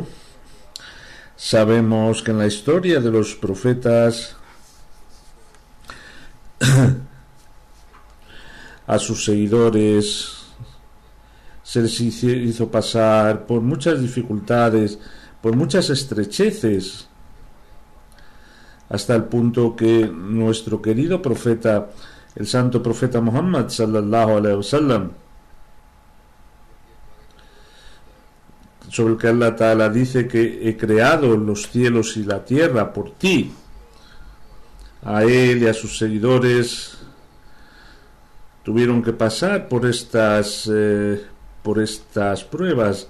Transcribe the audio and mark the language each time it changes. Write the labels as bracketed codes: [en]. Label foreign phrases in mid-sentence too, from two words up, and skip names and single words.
[es] Sabemos que en la historia de los profetas a sus seguidores se les hizo pasar por muchas dificultades, por muchas estrecheces, hasta el punto que nuestro querido profeta, el santo profeta Muhammad [ar] صلى الله عليه وسلم, [es] sobre el que [ar] الله تعالى [es] dice que he creado los cielos y la tierra por ti, a él y a sus seguidores tuvieron que pasar por estas pruebas.